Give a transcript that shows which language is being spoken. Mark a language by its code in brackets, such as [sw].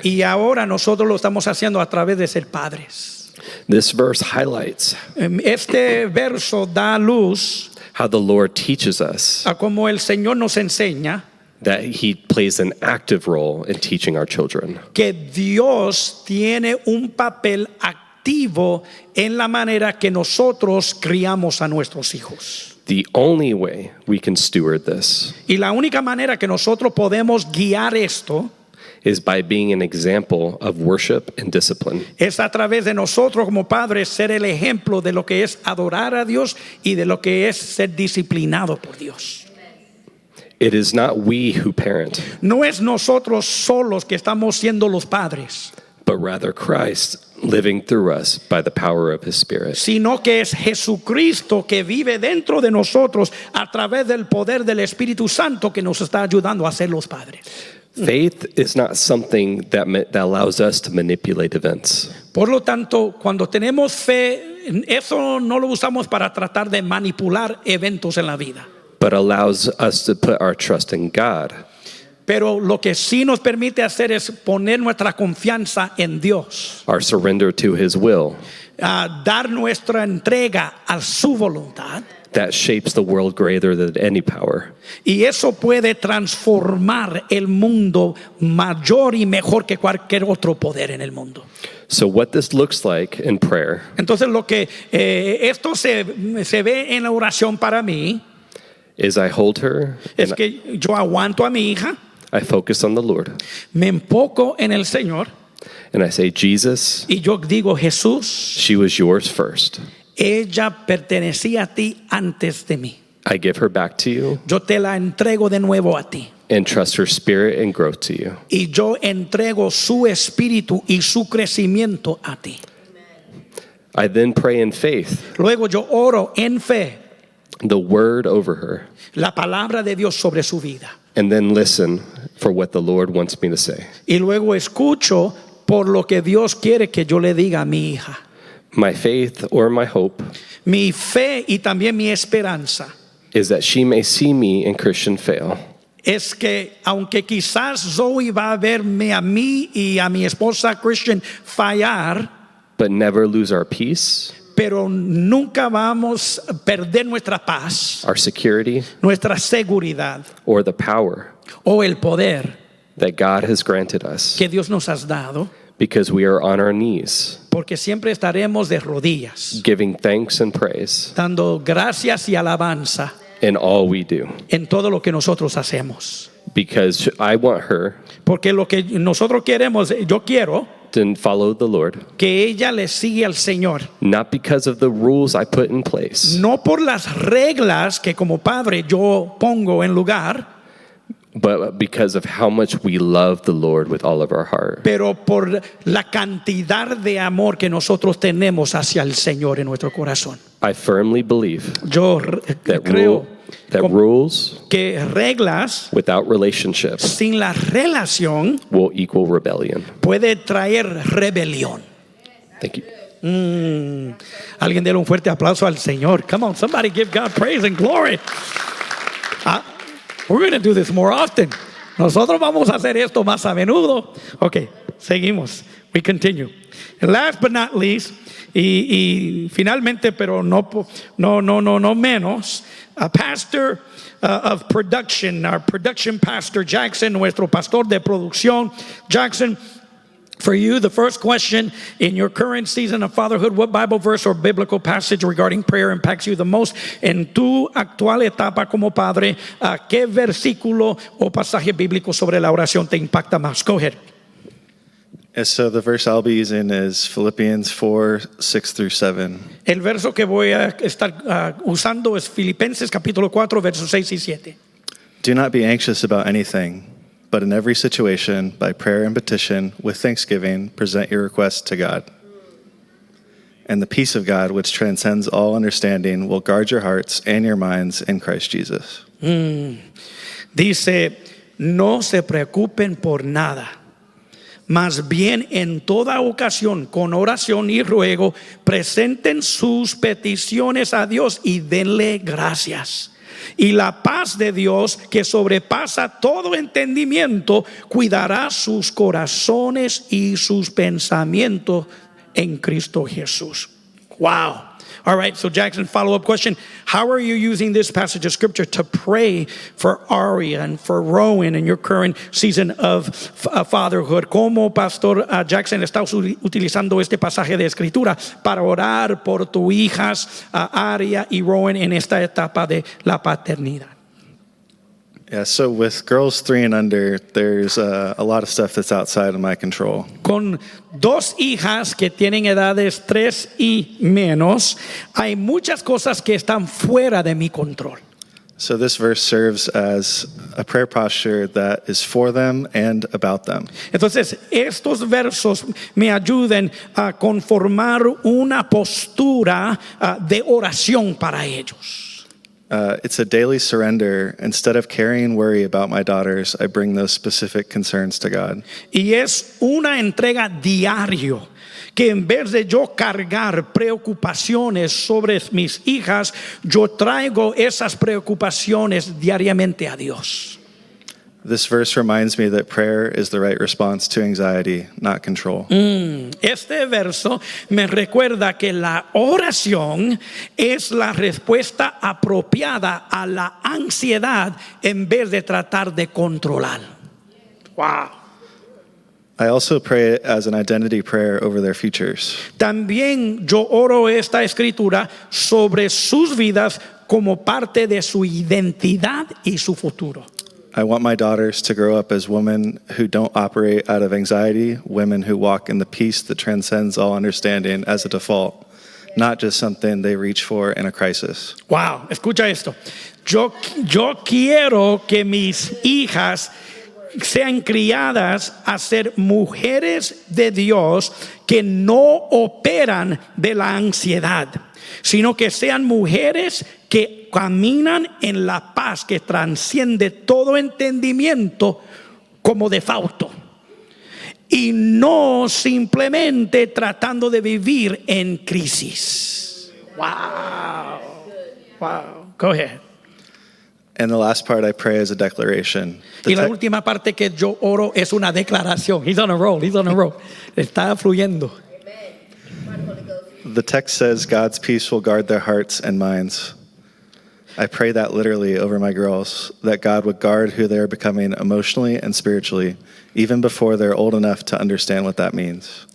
[es] y ahora nosotros lo estamos haciendo a través de ser padres. [en] This verse highlights [es] Este verso da luz [en] how the Lord teaches us [es] a cómo el Señor nos enseña [en] that He plays an active role in teaching our children. [es] que Dios tiene un papel activo en la manera que nosotros criamos a nuestros hijos. [en] The only way we can steward this [es] Y la única manera que nosotros podemos guiar esto [en] is by being an example of worship and discipline. [es] es a través de nosotros como padres ser el ejemplo de lo que es adorar a Dios y de lo que es ser disciplinado por Dios. [en] It is not we who parent, [es] No es nosotros solos que estamos siendo los padres, [en] but rather Christ living through us by the power of His Spirit. [es] sino que es Jesucristo que vive dentro de nosotros a través del poder del Espíritu Santo que nos está ayudando a ser los padres. [en] Faith is not something that allows us to manipulate events. [es] Por lo tanto, cuando tenemos fe, eso no lo usamos para tratar de manipular eventos en la vida. [en] But allows us to put our trust in God [es] Pero lo que sí nos permite hacer es poner nuestra confianza en Dios, [en] our surrender to His will [es] dar nuestra entrega a su voluntad, [en] that shapes the world greater than any power. [es] y eso puede transformar el mundo mayor y mejor que cualquier otro poder en el mundo. [en] So what this looks like in prayer [es] Entonces lo que esto se ve en la oración para mí [en] is I hold her [es] es [en] and [es] que yo aguanto a mi hija, [en] I focus on the Lord [es] me enfoco en el Señor [en] and I say, Jesus, [es] y yo digo, Jesús, [en] she was yours first. [es] ella pertenecía a ti antes de mí. [en] I give her back to you [es] Yo te la entrego de nuevo a ti. [en] and trust her spirit and growth to you. [es] Y yo entrego su espíritu y su crecimiento a ti. [en] I then pray in faith [es] Luego yo oro en fe [en] the word over her [es] la palabra de Dios sobre su vida. [en] and then listen for what the Lord wants me to say. [es] Y luego escucho por lo que Dios quiere que yo le diga a mi hija. [en] My faith or my hope [es] Mi fe y también mi esperanza [en] is that she may see me in Christian fail, [es] es que aunque quizás Zoe va a verme a mí y a mi esposa Christian fallar, [en] but never lose our peace, [es] pero nunca vamos a perder nuestra paz, [en] our security, [es] nuestra seguridad [en] or the power [es] o el poder [en] that God has granted us, [es] que Dios nos has dado, [en] because we are on our knees, [es] porque siempre estaremos de rodillas, [en] giving thanks and praise [es] dando gracias y alabanza [en] in all we do. [es] en todo lo que nosotros hacemos. [en] Because I want her [es] Porque lo que nosotros queremos, yo quiero [en] to follow the Lord, [es] que ella le siga al Señor, [en] not because of the rules I put in place, [es] no por las reglas que como padre yo pongo en lugar, [en] but because of how much we love the Lord with all of our heart. [es] pero por la cantidad de amor que nosotros tenemos hacia el Señor en nuestro corazón. [en] I firmly believe [es] Yo that, creo [en] rules [es] que reglas [en] without relationships [es] sin la relación [en] will equal rebellion. [es] puede traer rebelión. [en] Thank you. [es] Alguien déle un fuerte aplauso al Señor. [en] Come on, somebody give God praise and glory. We're going to do this more often. [es] Nosotros vamos a hacer esto más a menudo. [en] Ok, [es] seguimos. [en] We continue. And last but not least, [es] y finalmente, pero no menos, [en] a pastor of production, our production pastor Jackson, [es] nuestro pastor de producción Jackson. [en] For you, the first question in your current season of fatherhood, what Bible verse or biblical passage regarding prayer impacts you the most? [es] En tu actual etapa como padre, ¿qué versículo o pasaje bíblico sobre la oración te impacta más? [en] Go ahead. And so the verse I'll be using is Philippians 4:6-7. [es] El verso que voy a estar usando es Filipenses capítulo 4, versos 6 y 7. [en] Do not be anxious about anything, but in every situation, by prayer and petition, with thanksgiving, present your requests to God. And the peace of God, which transcends all understanding, will guard your hearts and your minds in Christ Jesus. [es] Dice, no se preocupen por nada. Más bien en toda ocasión, con oración y ruego, presenten sus peticiones a Dios y denle gracias. Y la paz de Dios, que sobrepasa todo entendimiento, cuidará sus corazones y sus pensamientos en Cristo Jesús. [en] Wow. All right, so Jackson, follow-up question. How are you using this passage of scripture to pray for Aria and for Rowan in your current season of fatherhood? [es] ¿Cómo, Pastor Jackson, estás utilizando este pasaje de escritura para orar por tus hijas, Aria y Rowan, en esta etapa de la paternidad? [en] Yeah, so with girls 3 and under, there's a lot of stuff that's outside of my control. [es] Con dos hijas que tienen edades 3 y menos, hay muchas cosas que están fuera de mi control. [en] So this verse serves as a prayer posture that is for them and about them. [es] Entonces, estos versos me ayudan a conformar una postura de oración para ellos. [en] It's a daily surrender. Instead of carrying worry about my daughters, I bring those specific concerns to God. [es] Y es una entrega diario que en vez de yo cargar preocupaciones sobre mis hijas, yo traigo esas preocupaciones diariamente a Dios. [en] This verse reminds me that prayer is the right response to anxiety, not control. [es] Este verso me recuerda que la oración es la respuesta apropiada a la ansiedad en vez de tratar de controlar. [en] Wow. I also pray it as an identity prayer over their futures. [es] También yo oro esta escritura sobre sus vidas como parte de su identidad y su futuro. [en] I want my daughters to grow up as women who don't operate out of anxiety, women who walk in the peace that transcends all understanding as a default, not just something they reach for in a crisis. [es] Wow, escucha esto. Yo quiero que mis hijas sean criadas a ser mujeres de Dios que no operan de la ansiedad, sino que sean mujeres que caminan en la paz que trasciende todo entendimiento como de fauto. y no simplemente tratando de vivir en crisis. [en] Wow. Go ahead. And the last part I pray is a declaration. [es] Y la última parte que yo oro es una declaración. [en] He's on a roll. [es] Está fluyendo. [en] The text says God's peace will guard their hearts and minds. I pray that literally over my girls, that God would guard who they're becoming emotionally and spiritually, even before they're old enough to understand what that means.